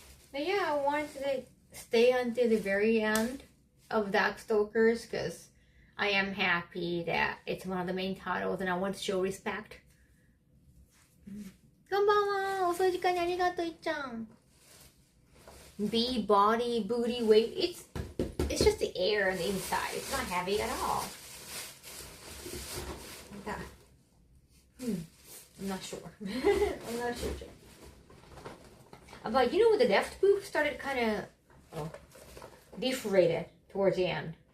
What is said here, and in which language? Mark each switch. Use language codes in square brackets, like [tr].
[en] But yeah, I wanted to stay until the very end of Darkstalkers because I am happy that it's one of the main titles and I want to show respect. [ja] こんばんは。遅い時間にありがとう、いっちゃん。 [en] B body booty weight. It's just the air on the inside. It's not heavy at all. I'm not sure. I'm not sure. But you know, the left boob started kind of deflated towards the end.